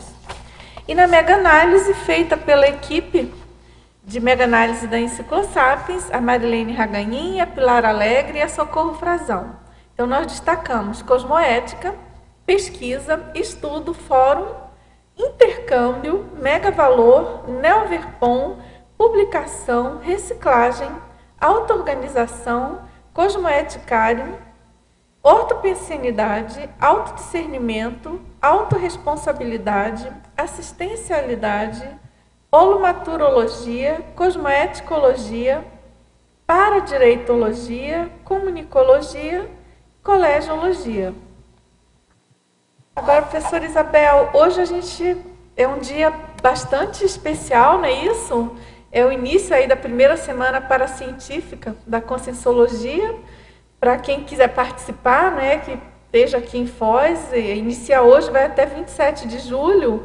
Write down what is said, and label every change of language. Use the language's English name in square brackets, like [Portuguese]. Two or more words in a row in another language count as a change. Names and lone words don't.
[Portuguese] E na mega-análise feita pela equipe de mega-análise da Enciclosapiens, a Marilene Raganin, a Pilar Alegre e a Socorro Frazão. Então, nós destacamos cosmoética, pesquisa, estudo, fórum, intercâmbio, mega-valor, neoverpom, publicação, reciclagem, auto-organização, cosmoeticário, ortopensenidade, autodiscernimento, autorresponsabilidade, assistencialidade, holomaturologia, cosmoeticologia, paradireitologia, comunicologia, colegiologia. Agora, professora Isabel, hoje a gente é um dia bastante especial, não é isso? É o início aí da primeira semana paracientífica da Conscienciologia. Para quem quiser participar, né, que esteja aqui em Foz, inicia hoje, vai até 27 de julho.